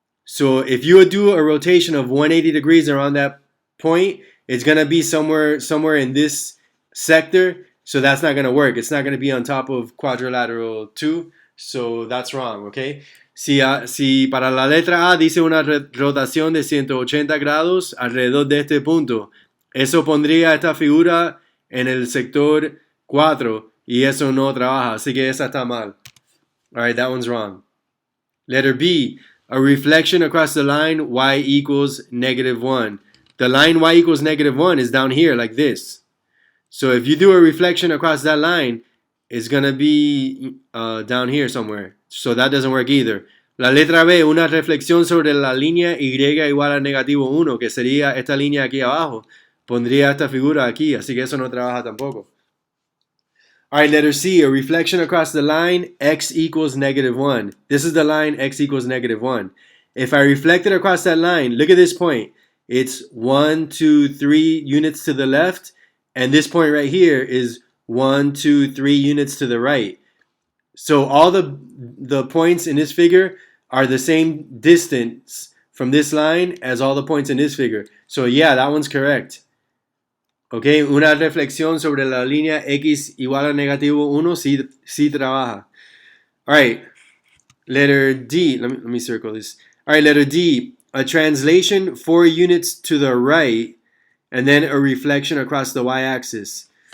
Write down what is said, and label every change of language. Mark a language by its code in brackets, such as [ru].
[en] So if you would do a rotation of 180 degrees around that point, it's going to be somewhere in this sector. So that's not going to work. It's not going to be on top of quadrilateral 2. So that's wrong, okay? [es] Si para la letra A dice una rotación de 180 grados alrededor de este punto, eso pondría esta figura en el sector 4 y eso no trabaja. Así que esa está mal. [en] All right, that one's wrong. Letter B, a reflection across the line y equals -1. The line y equals -1 is down here like this. So if you do a reflection across that line, it's going to be down here somewhere. So that doesn't work either. [es] La letra B, una reflexión sobre la línea Y igual a -1, que sería esta línea aquí abajo. Pondría esta figura aquí, así que eso no trabaja tampoco. [en] All right, letter C, a reflection across the line x equals -1. This is the line x equals -1. If I reflect it across that line, look at this point. It's 1, 2, 3 units to the left, and this point right here is 1, 2, 3 units to the right. So all the points in this figure are the same distance from this line as all the points in this figure. So yeah, that one's correct. [es] Okay, una reflexión sobre la línea x igual a -1 sí trabaja. [en] All right, letter D. Let me circle this. All right, letter D. A translation 4 units to the right, and then a reflection across the y-axis.